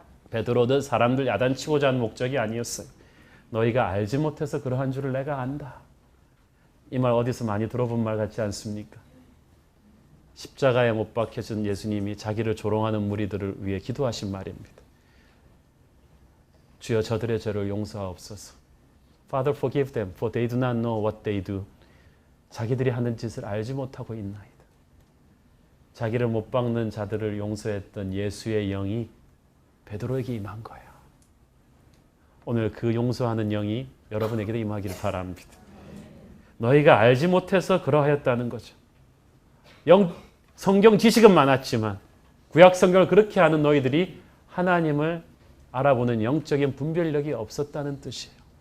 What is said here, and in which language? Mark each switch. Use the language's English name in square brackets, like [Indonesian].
[Korean] 베드로는 사람들 야단치고자 하는 목적이 아니었어요. 너희가 알지 못해서 그러한 줄을 내가 안다. 이 말 어디서 많이 들어본 말 같지 않습니까? 십자가에 못 박혀진 예수님이 자기를 조롱하는 무리들을 위해 기도하신 말입니다. 주여 저들의 죄를 용서하옵소서. [English] Father forgive them for they do not know what they do. [Korean] 자기들이 하는 짓을 알지 못하고 있나이다. 자기를 못 박는 자들을 용서했던 예수의 영이 베드로에게 임한 거예요. 오늘 그 용서하는 영이 여러분에게도 임하기를 바랍니다. 너희가 알지 못해서 그러하였다는 거죠. 성경 지식은 많았지만 구약 성경을 그렇게 아는 너희들이 하나님을 알아보는 영적인 분별력이 없었다는 뜻이에요.